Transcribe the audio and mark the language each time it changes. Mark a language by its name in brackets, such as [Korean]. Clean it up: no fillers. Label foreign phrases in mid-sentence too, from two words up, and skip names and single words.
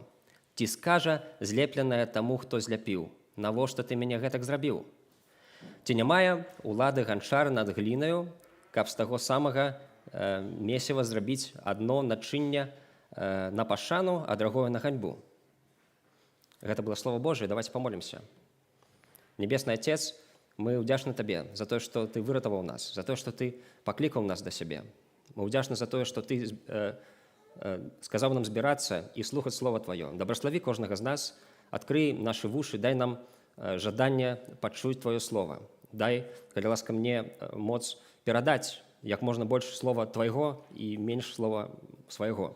[Belarusian] Ці скажа злепленае таму, хто зляпіў: навошта ты мяне гэтак зрабіў? Ці не мае улады ганчар над глінаю, каб з таго самага месіва зрабіць адно начынне на пашану, а другое на ганьбу? Гэта было [Russian] Слово Божие. Давайте помолимся. [Belarusian] Небесный Отец, мы удзячны Табе за тое, што Ты выратаваў нас, за тое, што Ты паклікаў нас да сябе. Мы удзячны за тое, што Ты сказаў нам збірацца і слухаць [Russian] Слово Твоё. [Belarusian] Дабраславі кожнага з нас, адкрый нашы вушы, дай нам жаданне пачуць [Russian] Твоё Слово. [Belarusian] Дай, калі ласка, мне моц перадаць як можна больш слова Твайго і менш слова свайго.